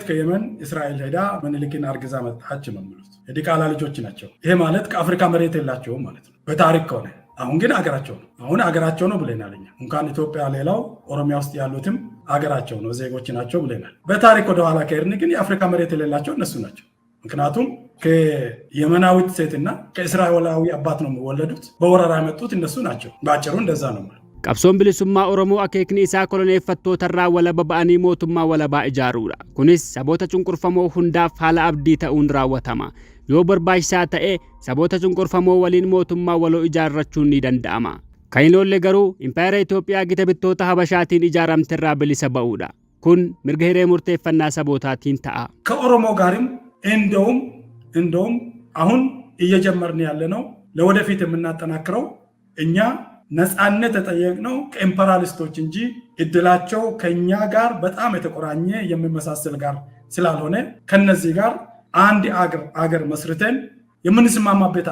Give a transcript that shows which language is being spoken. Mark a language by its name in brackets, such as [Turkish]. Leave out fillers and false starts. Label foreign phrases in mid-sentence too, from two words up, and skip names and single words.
[Amharic] ከየመን እስራኤል ሄዳ ምኒልክን አርግዛ መጣች ነው የሚሉት። የዲቃላ ልጆች ናቸው። ይሄ ማለት ከአፍሪካ መሬት የላቸውም ማለት ነው በታሪክ ከሆነ። አሁን ግን አገራቸው ነው። አሁን አገራቸው ነው ብለናል እኛ። እንኳን ኢትዮጵያ ሌላው ኦሮሚያ ውስጥ ያሉትም አገራቸው ነው፣ ዜጎች ናቸው ብለናል። በታሪክ ወደኋላ ከሄድን ግን የአፍሪካ መሬት የሌላቸው እነሱ ናቸው። ምክንያቱም ከየመናዊት ሴትና ከእስራኤላዊ አባት ነው የሚወለዱት። በወረራ የመጡት እነሱ ናቸው። በአጭሩ እንደዛ ነው። [Oromo] qabsoon bilisummaa Oromoo akeekni isaa koloneeffattootarraa walaba ba'anii mootummaa walabaa ijaaruudha. Kunis saboota cunqurfamoo hundaaf haala abdii ta'uun raawwatama. Yoo barbaachisaa ta'e saboota cunqurfamoo waliin mootummaa waloo ijaarrachuun ni danda'ama. Kan hin oolle garuu impaayera Itoophiyaa gita bittoota Habashaatiin ijaaramterraa bilisa ba'uudha. Kun mirga hiree murteeffannaa sabootaatiin ta'a. [Amharic] ከኦሮሞ ጋርም እንደውም አሁን እየጀመርን ያለነው ለወደፊት የምናጠናክረው እኛ ነፃነት ተጠየቅነው ከኢምፔሪያሊስቶች እንጂ እድላቸው ከኛ ጋር በጣም የተቆራኘ የሚመሳሰል ጋር ስላልሆነ ከነዚህ ጋር አንድ አገር መስርተን የምንስማማበት